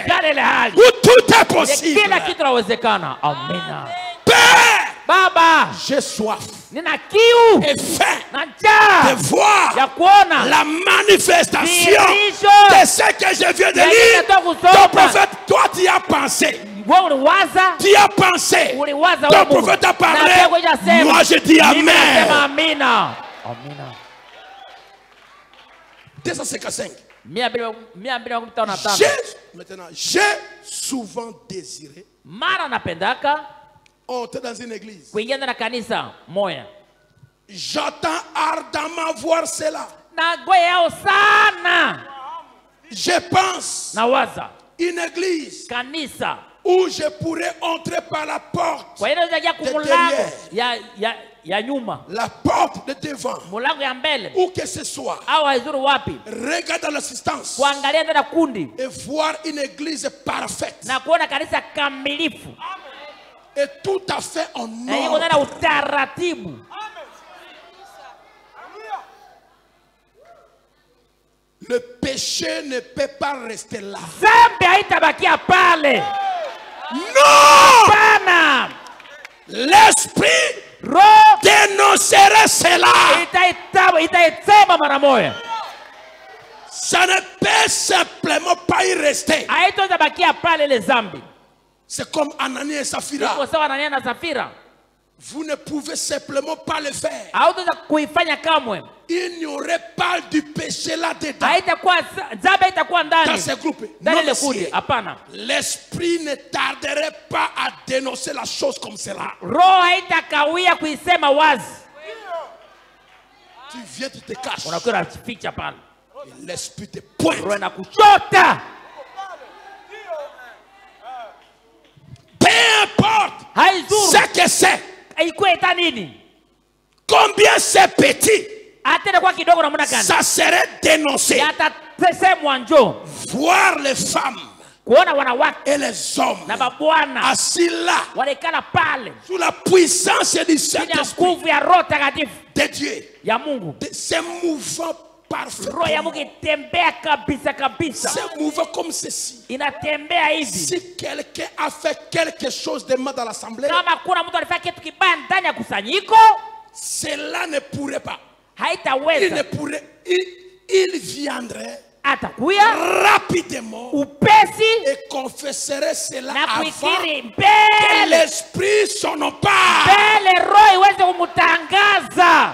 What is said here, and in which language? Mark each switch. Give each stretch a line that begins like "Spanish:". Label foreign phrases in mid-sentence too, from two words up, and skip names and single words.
Swahili: Ndani ya hali.
French: où tout est possible.
Swahili: Kila kitu inawezekana. Amina.
French: Père,
Swahili: Baba,
French: j'ai soif
Swahili: nina kiu
French: et faim
Swahili: na njaa
French: de voir
Swahili: ya kuona
French: la manifestation
Swahili: Dhihirisho
French: de ce que je viens de
Swahili: ya
French: lire.
Swahili: nitoka kusoma.
French: Ton prophète, toi, tu y as pensé.
Swahili: Wewe uliwaza,
French: Tu y as pensé.
Swahili: uliwaza
French: Ton
Swahili: wewe Mungu.
French: prophète a
Swahili: Na
French: parlé.
Swahili: pia kuja sema.
French: Moi, je dis
Swahili: Mimi nasema
French: Amen.
Swahili: amina. Amina.
French: 255.
Swahili: 255.
French: Maintenant, j'ai souvent désiré
Swahili: Mara napendaka
French: entrer dans une église.
Swahili: kuingia ndani ya kanisa moya.
French: J'attends ardemment voir cela.
Swahili: Nagoyao sana.
French: Je pense
Swahili: Nawaza
French: une église
Swahili: kanisa.
French: où je pourrais entrer par la porte.
Swahili: Kwa hiyo unaweza kumulango ya nyuma.
French: La porte de devant.
Swahili: Mulango ya mbele.
French: Où que ce soit.
Swahili: Au haizuru wapi.
French: Regarde dans l'assistance.
Swahili: Kuangalia ndani ya kundi.
French: Et voir une église parfaite.
Swahili: Na kuona kanisa kamilifu.
French: Et tout à fait en
Swahili: Na yiko ndani ya utaratibu.
French: Le péché ne peut pas rester là.
Swahili: Zambi haitabakia pale.
French: Non!
Swahili: Bana.
French: L'esprit
Swahili: Roho
French: dénoncerait cela.
Swahili: itaisema mara moja.
French: Ça ne peut simplement pas y rester.
Swahili: Haitabakia pale ile zambi.
French: C'est comme Anani et Saphira.
Swahili: Iko sawa Anania na Safira.
French: Vous ne pouvez simplement pas le faire.
Swahili: Hautaweza kuifanya kamwe.
French: Il n'y aurait pas du péché là-dedans.
Swahili: Haitakuwa zambi haitakuwa
French: Dans
Swahili: ndani.
French: ces groupes.
Swahili: Ndani
French: Non,
Swahili: ile kundi,
French: monsieur.
Swahili: hapana.
French: L'esprit ne tarderait pas à dénoncer la chose comme cela.
Swahili: Roho haitakawia kuisema wazi.
French: Tu viens, tu te caches.
Swahili: Unakuwa unaficha pale.
French: Et l'esprit te pointe.
Swahili: Roho inakuchota.
French: Peu importe
Swahili: Haizuru.
French: ce que c'est.
Swahili: Ikuwe ita nini?
French: Combien c'est petit.
Swahili: Hata kwa kidogo namna gani?
French: Ça serait dénoncé.
Swahili: Yatasemwa njo.
French: Voir les femmes
Swahili: Kuona wanawake
French: et les hommes
Swahili: na babwana
French: assis là
Swahili: walikala pale
French: sous la puissance du
Swahili: chini ya
French: Saint-Esprit
Swahili: nguvu ya Roho Takatifu
French: de Dieu.
Swahili: ya Mungu.
French: C'est mouvant parfait.
Swahili: Roho ya Mungu itembea kabisa kabisa.
French: C'est mouvant comme ceci.
Swahili: Inatembea hivi.
French: Si quelqu'un a fait quelque chose de mal dans l'assemblée,
Swahili: Kama kuna mtu alifanya kitu kibaya ndani ya kusanyiko,
French: cela ne pourrait pas. Il ne
Swahili: haitaweza.
French: pourrait. Il viendrait
Swahili: Atakuya
French: rapidement
Swahili: upesi
French: et confesserait cela
Swahili: na
French: avant
Swahili: kuikiri
French: que
Swahili: mbele.
French: l'esprit s'en empare.
Swahili: Mbele Roho iweze kumutangaza.